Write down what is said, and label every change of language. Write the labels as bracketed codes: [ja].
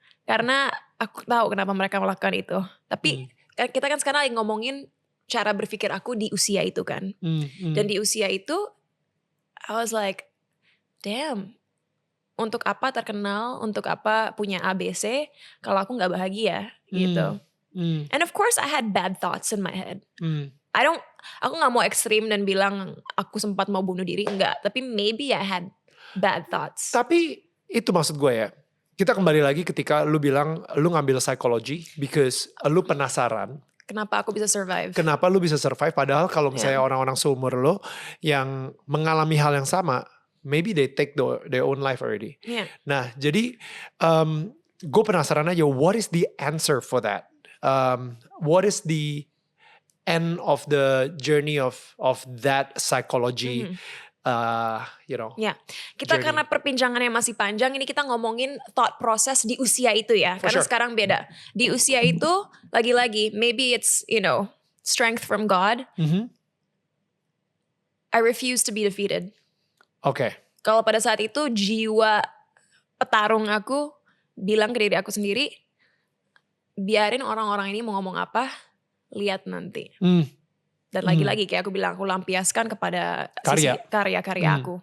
[id] Karena aku tahu kenapa mereka melakukan itu. Tapi kita kan sekarang lagi ngomongin cara berpikir aku di usia itu kan. Dan di usia itu [en] I was like, damn, [id] untuk apa terkenal, untuk apa punya ABC kalau aku gak bahagia gitu. [en] And of course I had bad thoughts in my head. [id] Aku gak mau ekstrim dan bilang aku sempat mau bunuh diri, enggak. Tapi [en] maybe I had bad thoughts. [id] Tapi itu maksud gue ya. Kita kembali lagi ketika lu bilang lu ngambil psikologi because lu penasaran. Kenapa aku bisa survive? Kenapa lu bisa survive? Padahal kalau misalnya orang-orang seumur lo yang mengalami hal yang sama, [en] maybe they take their own life already. Yeah. [id] Nah, jadi gue penasaran aja, [en] what is the answer for that? What is the end of the journey of that psychology? [id] Ya, kita [en] journey. [id] Karena perbincangannya masih panjang, ini kita ngomongin thought process di usia itu ya. Karena sekarang beda. Di usia itu, lagi-lagi, [en] maybe it's, strength from God. I refuse to be defeated. Okay. [id] Kalau pada saat itu jiwa petarung aku bilang ke diri aku sendiri, biarin orang-orang ini mau ngomong apa, lihat nanti. Dan lagi-lagi kayak aku bilang, aku lampiaskan kepada sisi karya-karya aku.